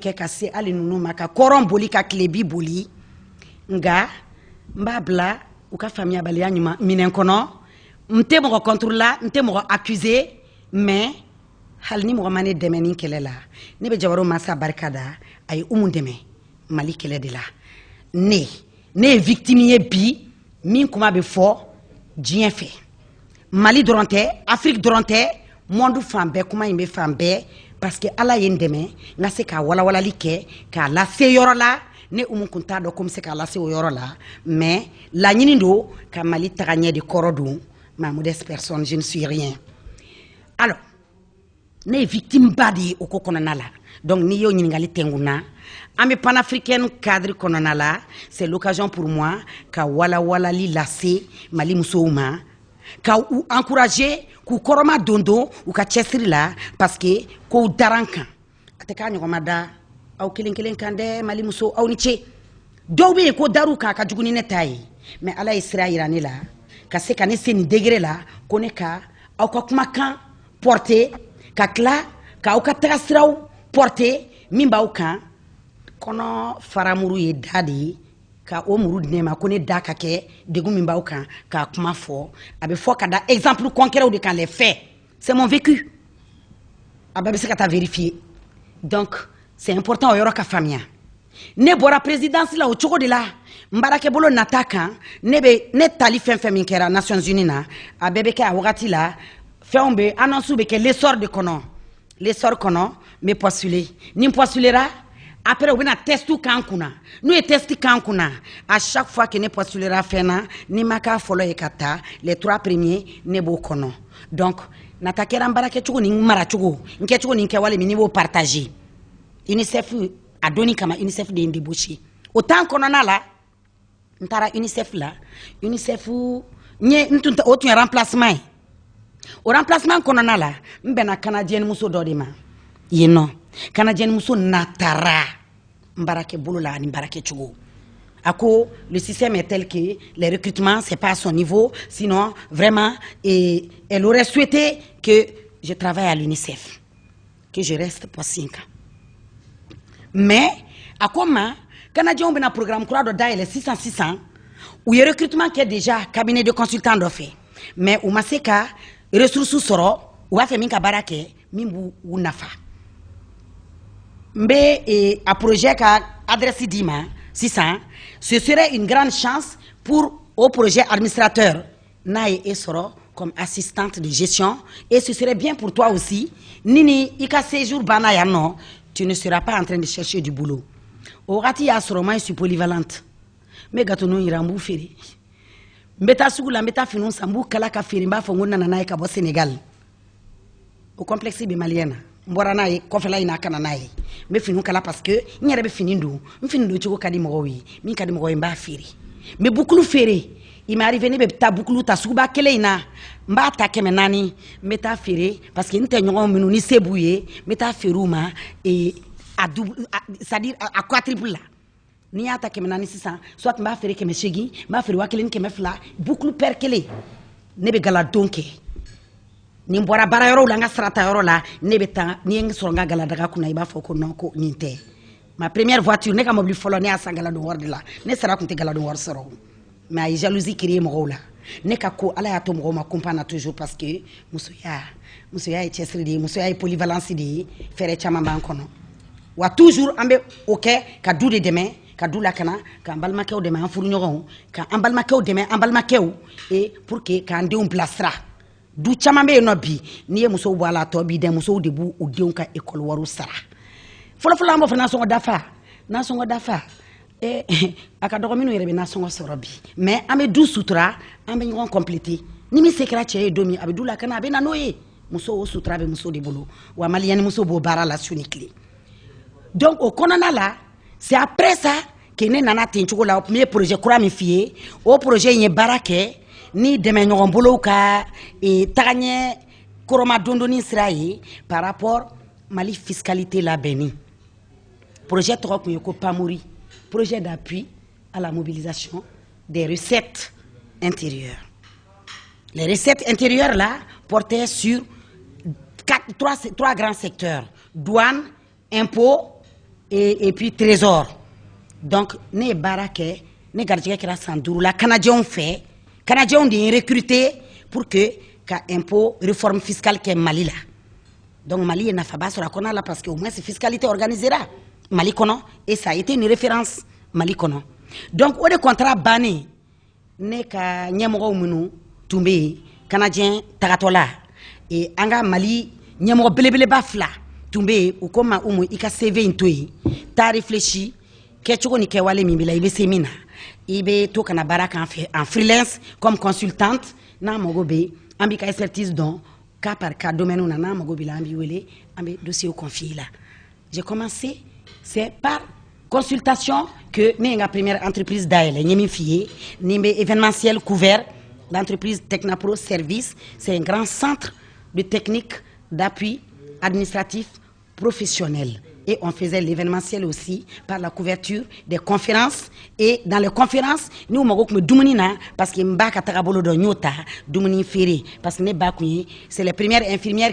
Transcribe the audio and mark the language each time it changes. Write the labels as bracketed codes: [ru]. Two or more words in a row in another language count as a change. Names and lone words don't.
[bm] kɛ ka se hali ninnu ma ka kɔrɔn boli ka tilebi boli nka n b'a bila u ka faamuyabaliya minɛn kɔnɔ n tɛ mɔgɔ contre la n tɛ mɔgɔ accusé mais hali ni mɔgɔ ma ne dɛmɛ ni kɛlɛ la ne bɛ Jawaro Masa barika da a ye Umu dɛmɛ Mali kɛlɛ de la ne ye victime ye bi min kuma bɛ fɔ diɲɛ fɛ Mali dɔrɔn tɛ Afrique dɔrɔn tɛ monde fan bɛɛ kuma in bɛ fan bɛɛ [fr] parce que [bm] ala ye n dɛmɛ n ka se k'a walawalali kɛ k'a lase yɔrɔ la ne Umu kun t'a dɔn ko n bɛ se k'a lase o yɔrɔ la mais laɲini don ka Mali taga ɲɛ de kɔrɔ don [fr] ma modeste personne je ne suis rien alors [bm] ne ye victime ba de ye o ko kɔnɔna la donc n'i y'o ɲininkali tɛngun na an bɛ [fr] panafricaine cadre [bm] kɔnɔna la [fr] c'est l'occasion pour moi [bm] ka walawalali lase Mali musow ma ka u encourager k'u kɔrɔma don u ka cɛsiri la [fr] parce que [bm] kow daran kan a tɛ k'a ɲɔgɔn ma da aw kelen kelen kan dɛ Mali muso aw ni ce dɔw bɛ yen ko dar'u kan a ka jugu ni ne ta ye mais ala ye sira yira ne la ka se ka ne se nin degré la ko ne ka aw ka kumakan porter ka tila k'aw ka taga siraw porter min b'aw kan kɔnɔ faramuru ye da de ye ka o muru di ne ma ko ne da ka kɛ degun min b'aw kan k'a kuma fɔ a bɛ fɔ ka da [fr] exemple concret [bm] de kan [fr] les faits c'est mon vécu [bm] a bɛɛ bɛ se ka taa vérifier [fr] donc c'est important [bm] o yɔrɔ ka faamuya ne bɔra présidence la o cogo de la n baarakɛbolo nata kan ne tali fɛn fɛn min kɛra Nations Unies na a bɛɛ bɛ kɛ a wagati la fɛnw bɛ annonce bɛ kɛ l'essor de kɔnɔ l'essor kɔnɔ n bɛ postuler ni n postulera après u bɛna test k'an kunna n'u ye test k'an kunna [fr] à chaque fois que [bm] ne postulera fɛn na ni ma k'a fɔlɔ ye ka taa [fr] les 3 premiers [bm] ne b'o kɔnɔ donc nata kɛra n baara kɛcogo ni n maracogo n kɛcogo ni n kɛwale min n'i b'o partager UNICEF a donni kama UNICEF de ye n débauché o temps kɔnɔna la n taara UNICEF la UNICEF o tun ye remplacement ye o remplacement kɔnɔna la n bɛnna canadienne muso dɔ de ma yen nɔ canadienne muso natara n baarakɛ bolo la ani n baarakɛcogo a ko [fr] le système est tel que les recrutements c'est pas à son niveau sinon vraiment elle aurait souhaité que je travaille à l'UNICEF que je reste pour 5 ans [bm] mais a ko ma canadiens bɛna programme kura dɔ dayɛlɛ sisan u ye recrutement kɛ [fr] déjà cabinet de consultant [bm] dɔ fɛ mais u ma se ka ressources sɔrɔ u b'a fɛ min ka baara kɛ min b'u nafa n bɛ a projet ka adresse d'i ma sisan [fr] ce serait une grande chance pour au projet administrateur [bm] n'a ye e sɔrɔ [fr] comme assistante de gestion et ce serait bien pour toi aussi [bm] ni i ka séjour banna yan nɔ [fr] tu ne seras pas en train de chercher du boulot [bm] o wagati y'a sɔrɔ [fr] moi je suis polyvalente [bm] n bɛ gâteau yira n b'u feere n bɛ taa sugu la n bɛ taa finiw san n b'u kala ka feere n b'a fɔ n ko n nana n'a ye ka bɔ Sénégal o complexe bɛ maliyɛn na n bɔra n'a ye kɔfɛla in na ka na n'a ye n bɛ finiw kala [fr] parce que [bm] n yɛrɛ bɛ fini don n fini don cogo ka di mɔgɔw ye min ka di mɔgɔw ye n b'a feere n bɛ bukulu feere [fr] il m'est arrivé [bm] ne bɛ taa bukulu ta suguba kelen in na n b'a ta 400 n bɛ taa feere [fr] parce que [bm] n tɛ ɲɔgɔn minnu ni se b'u ye n bɛ taa feere u ma [fr] c'est-à-dire à quadruple [bm] la n'i y'a ta 400 sisan soit n b'a feere 800 n b'a feere 1000 ni 200 bukulu paire kelen ne bɛ galadon kɛ ni n bɔra baara yɔrɔw la n ka sarata yɔrɔ la ne bɛ taa ni ye n sɔrɔ n ka galadaga kunna i b'a fɔ ko non ko nin tɛ [fr] ma première voiture [bm] ne ka mobili fɔlɔ ne y'a san galadon wari de la ne sara tun tɛ galadon wari sɔrɔ mais a ye [fr] jalousie créer [bm] mɔgɔw la ne ka ko ala y'a to mɔgɔw ma [fr] comprendre toujours parce que [bm] musoya ye cɛsiri de ye musoya ye polyvalence de ye fɛɛrɛ caman b'an kɔnɔ wa toujours an bɛ o kɛ ka du de dɛmɛ ka du lakana k'an balimakɛw dɛmɛ an furuɲɔgɔnw k'an balimakɛw dɛmɛ an balimakɛw [fr] et pour que [bm] k'an denw bilasira du caman bɛ yen nɔ bi n'i ye musow bɔ a la tɔ b'i dɛn musow de b'u denw ka école wariw sara fɔlɔfɔlɔ an b'a fɔ nasɔngɔ dafa a ka dɔgɔ minnu yɛrɛ bɛ nasɔngɔ sɔrɔ bi mais an bɛ du sutura an bɛ ɲɔgɔn compléter ni min se kɛra cɛ ye don min a bɛ du lakana a bɛ na n'o ye muso o sutura bɛ muso de bolo wa maliyɛni muso b'o baara la su ni tile donc o kɔnɔna la [fr] c'est après ça que [bm] ne nana ten cogo la n ye projet kura min f'i ye o projet in ye baara kɛ ni dɛmɛ ɲɔgɔn bolow ka tagaɲɛ kɔrɔma dondonni sira ye [fr] par rapport [bm] Mali fiscalité labɛnni projet tɔgɔ tun ye ko PAMORI [fr] projet d'appui à la mobilisation des recettes intérieures. Les recettes intérieures là portaient sur trois grands secteurs douane, impôts et puis trésor. [bm] Donc ne baara kɛ ne garijɛgɛ kɛra san 5 la canadiens fɛ canadiens de ye recruté [fr] pour que [bm] ka impôt [fr] réforme fiscale [bm] kɛ Mali la donc Mali ye nafaba sɔrɔ a kɔnɔ la [fr] parce que au moins fiscalité organisera [bm] Mali kɔnɔ [fr] et ça a été une référence [bm] Mali kɔnɔ donc o de contrat bannen ne ka ɲɛmɔgɔw minnu tun bɛ yen canadien tagatɔ la et an ka Mali ɲɛmɔgɔ belebeleba 2 tun bɛ yen u ko ma Umu i ka CV in to yen taa réfléchi kɛcogo ni kɛwale min b'i la i bɛ se min na i bɛ to kana baara k'an fɛ [fr] en freelance comme consultante [bm] n'an mago bɛ an b'i ka expertise dɔn [fr] cas par cas [bm] domaine na n'an mago b'i la an b'i wele an bɛ [fr] dossier confier [bm] la [fr] j'ai commencé c'est par consultation que [bm] ne ye n ka [fr] première entreprise [bm] dayɛlɛ n ye min f'i ye ni n bɛ [fr] événementiel couvert l'entreprise Technapro Service c'est un grand centre de technique d'appui administratif professionnel et on faisait l'événementiel aussi par la couverture des conférences et dans les conférences nous [bm] mago kun bɛ dumuni na [fr] parce que [bm] n ba ka tagabolo dɔ n y'o ta dumuni feere [fr] parce que [bm] ne ba kun ye [fr] c'est les premières infirmières